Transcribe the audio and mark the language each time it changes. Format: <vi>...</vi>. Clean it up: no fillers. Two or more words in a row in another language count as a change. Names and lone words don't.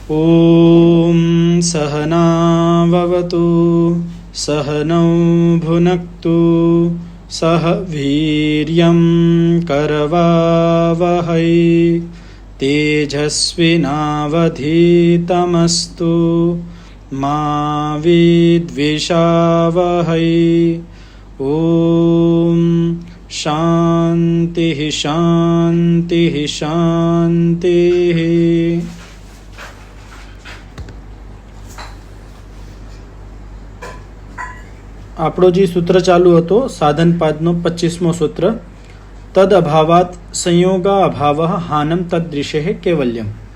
<sa>ॐ सहनाववतु सहनौ भुनक्तु सह वीर्यं करवावहै तेजस्विनावधीतमस्तु मा विद्विषावहै। ॐ शान्तिः शान्तिः शान्तिः।</sa> <gu>આપણો જે સૂત્ર ચાલુ હતો સાધન પાદનો 25મો સૂત્ર,</gu> <sa>तद अभावात संयोगा अभाव हानम तद्दृशे केवल्यम.</sa>